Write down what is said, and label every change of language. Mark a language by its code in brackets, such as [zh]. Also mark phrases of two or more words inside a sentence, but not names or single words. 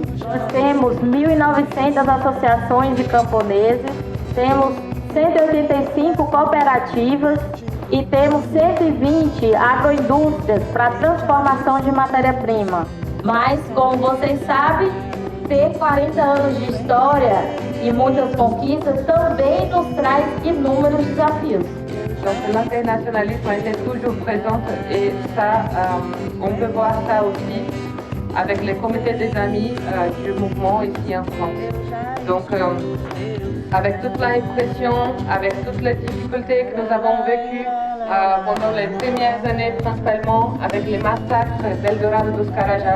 [pt] Nós temos 1.900 associações de camponeses, temos 185 cooperativas e temos 120 agroindústrias para transformação de matéria-prima. Mas, como vocês sabem, ter 40 anos de história e muitas conquistas também nos traz inúmeros desafios. [fr] Donc l'internationalisme a été toujours présent et ça, on peut voir ça aussi avec les comités des amis du mouvement ici en France. Donc avec toute la répression, avec toutes les difficultés que nous avons vécues pendant les premières années principalement avec les massacres d'Eldorado dos Carajás.